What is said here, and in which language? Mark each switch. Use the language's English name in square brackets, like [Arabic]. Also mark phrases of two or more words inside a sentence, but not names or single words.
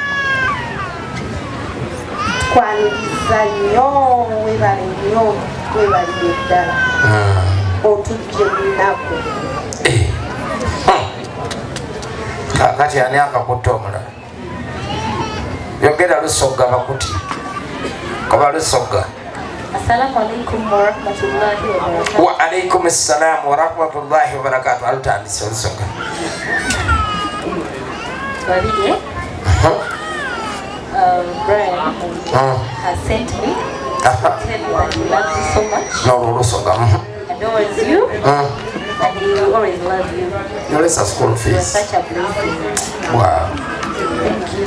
[Ganda] Tukwaniriza nnyo webale nnyo webalire ddala. Otujje mu nnaku. Kati ani akakutte omulala? Yogera Lusogga bakuti. Koba Lusogga. [Arabic] السلام عليكم ورحمة الله وبركاته. وعليكم السلام ورحمة الله وبركاته. [Ganda] Alutandise Lusogga. [English] Babirye. Brian has sent me. Tell you that he loves you so much. No, Lusogga. Adores you. And he will always love you. You're school fees. You're such a blessing. Wow. Thank you.